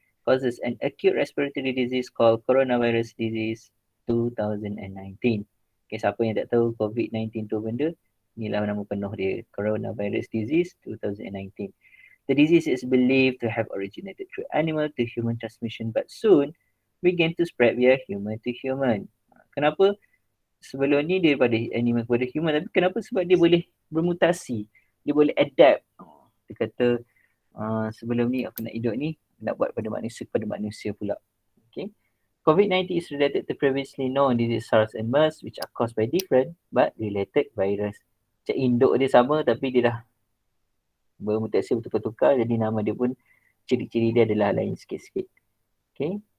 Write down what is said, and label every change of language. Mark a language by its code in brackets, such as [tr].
[en] Causes an acute respiratory disease called coronavirus disease 2019. [ms] Okay, siapa yang tak tahu COVID-19 tu benda, inilah nama penuh dia, [en] coronavirus disease 2019. The disease is believed to have originated through animal to human transmission but soon began to spread via human to human. [ms] Kenapa? Sebelum ni daripada animal kepada human, tapi kenapa? Sebab dia boleh bermutasi, dia boleh adapt. Dia kata sebelum ni aku nak hidup ni, nak buat pada manusia pula. Okay. [en] COVID-19 is related to previously known disease SARS and MERS which are caused by different but related virus. [ms] Macam induk dia sama tapi dia dah bermutasi bertukar-tukar, jadi nama dia pun ciri-ciri dia adalah lain sikit-sikit. Okay.